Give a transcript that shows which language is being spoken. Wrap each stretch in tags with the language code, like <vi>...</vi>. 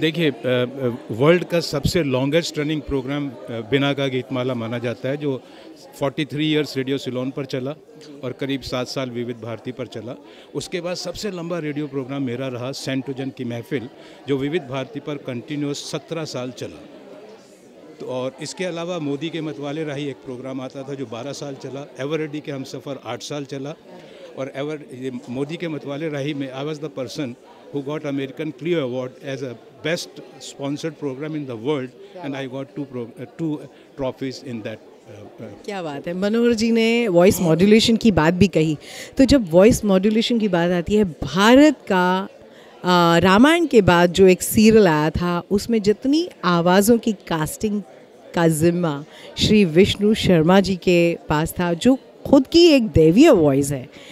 <hi>देखिए, वर्ल्ड का सबसे लॉन्गेस्ट रनिंग प्रोग्राम बिना का गीतमाला माना जाता है, जो 43 इयर्स रेडियो सिलोन पर चला और करीब 7 साल विविध भारती पर चला। उसके बाद सबसे लंबा रेडियो प्रोग्राम मेरा रहा सेंटोजन की महफिल, जो विविध भारती पर कंटिन्यूस 17 साल चला। तो और इसके अलावा मोदी के मतवाले राही एक प्रोग्राम आता था जो 12 साल चला। एवर रेडी के हम सफ़र 8 साल चला। और मोदी के मतवाले राही में</hi> <en>I was the person who got American Clio Award as a best sponsored program in the world, and I got two trophies in that.</en> <hi>क्या बात है। मनोहर जी ने वॉइस मॉड्यूलेशन की बात भी कही, तो जब वॉइस मॉड्यूलेशन की बात आती है, भारत का रामायण के बाद जो एक सीरियल आया था उसमें जितनी आवाज़ों की कास्टिंग का जिम्मा श्री विष्णु शर्मा जी के पास था, जो खुद की एक दैवीय वॉइस है।</hi>